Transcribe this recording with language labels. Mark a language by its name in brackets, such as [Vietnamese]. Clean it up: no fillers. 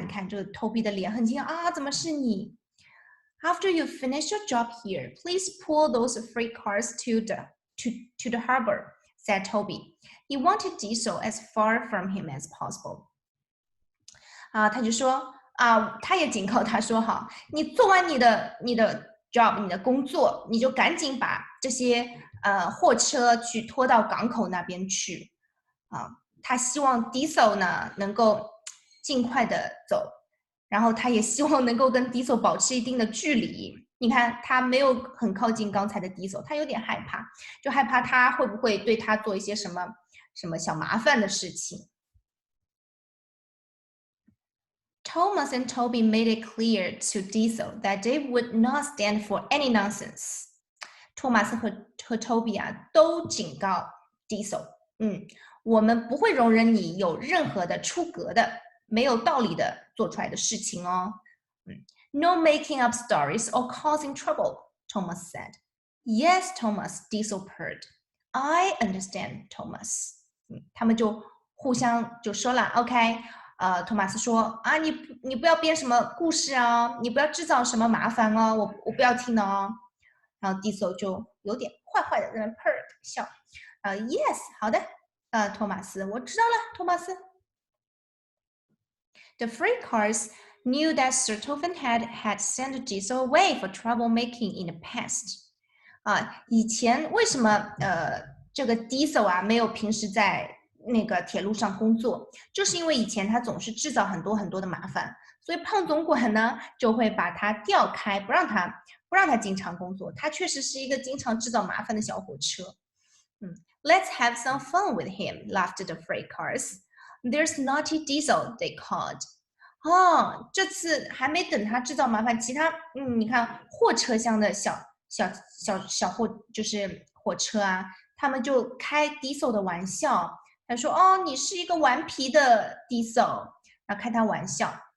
[Chinese] 你看这个 Toby 的脸很惊讶怎么是你？ [English] After you finish your job here, please pull those freight cars to the harbor, said Toby. He wanted Diesel as far from him as possible. [Chinese] 他就说他也警告他说你做完你的job， 你的工作，你就赶紧把这些货车去拖到港口那边去他希望 Diesel 呢能够尽快的走。然后他也希望能够跟 Diesel 保持一定的距离。你看他没有很靠近刚才的 Diesel， 他有点害怕，就害怕他会不会对他做一些什么小麻烦的事情。 [English] Thomas and Toby made it clear to Diesel that they would not stand for any nonsense. [Chinese] 托马斯和 Toby 都警告 Diesel，我们不会容忍你有任何的出格的没有道理的做出来的事情哦。 [English] No making up stories or causing trouble, Thomas said. Yes, Thomas, Diesel purred. I understand, Thomas. [Chinese] 他们就互相就说了 ，OK，托马斯说你不要编什么故事你不要制造什么麻烦我不要听的然后 Diesel 就有点坏坏的在那 purred 笑。 Yes， 好的，托马斯，我知道了，托马斯。 [English] The freight cars knew that Sir Tovenhead had sent Diesel away for troublemaking in the past. [Chinese] 以前为什么这个 Diesel 啊没有平时在那个铁路上工作，就是因为以前他总是制造很多很多的麻烦，所以胖总管呢就会把他调开，不让他经常工作。他确实是一个经常制造麻烦的小火车。 [English] Let's have some fun with him, laughed the freight cars. There's naughty Diesel, they called. [Chinese] 这次还没等他制造麻烦，其他你看货车厢的小货就是火车啊，他们就开 Diesel 的玩笑，他说你是一个顽皮的 Diesel， 然后开他玩笑。